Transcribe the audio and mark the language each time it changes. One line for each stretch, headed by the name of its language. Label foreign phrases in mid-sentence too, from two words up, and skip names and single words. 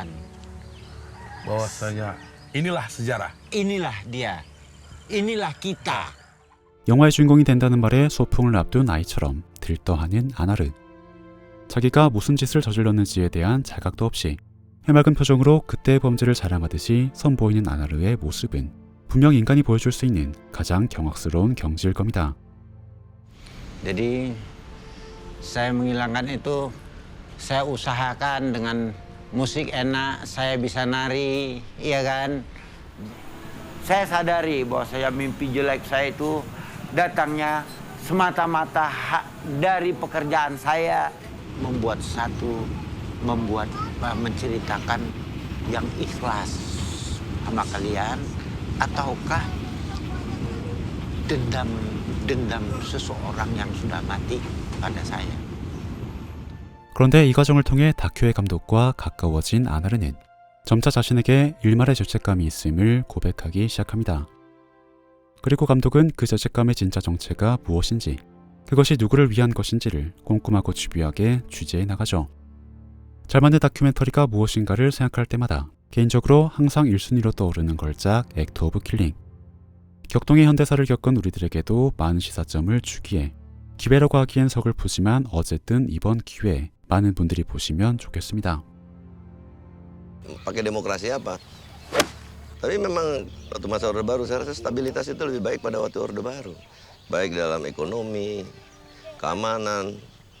Indonesian: bahwasanya inilah sejarah. inilah dia, inilah kita.
Korean: 영화의 주인공이 된다는 말에 소풍을 앞둔 아이처럼 들떠하는 아나르. 자기가 무슨 짓을 저질렀는지에 대한 자각도 없이 해맑은 표정으로 그때의 범죄를 자랑하듯이 선보이는 아나르의 모습은 분명 인간이 보여줄 수 있는 가장 경악스러운 경지일 겁니다.
Indonesian: Jadi saya menghilangkan itu, saya usahakan dengan musik enak, saya bisa nari, iya kan? Saya sadari bahwa saya mimpi jelek saya itu datangnya semata-mata dari pekerjaan saya menceritakan yang ikhlas sama kalian, ataukah dendam seseorang yang sudah mati pada saya.
Korean: 그런데 이 과정을 통해 다큐의 감독과 가까워진 아나르는 점차 자신에게 일말의 죄책감이 있음을 고백하기 시작합니다. 그리고 감독은 그 죄책감의 진짜 정체가 무엇인지, 그것이 누구를 위한 것인지를 꼼꼼하고 집요하게 취재해 나가죠. 잘 만든 다큐멘터리가 무엇인가를 생각할 때마다 개인적으로 항상 1순위로 떠오르는 걸작 액트 오브 킬링. 격동의 현대사를 겪은 우리들에게도 많은 시사점을 주기에 기회라고 하기엔 서글프지만 어쨌든 이번 기회에 많은 분들이 보시면 좋겠습니다.
Indonesian: Pakai demokrasi apa? Tapi memang waktu masa Orde Baru, saya rasa stabilitas itu lebih baik pada waktu Orde Baru. Baik dalam ekonomi, keamanan,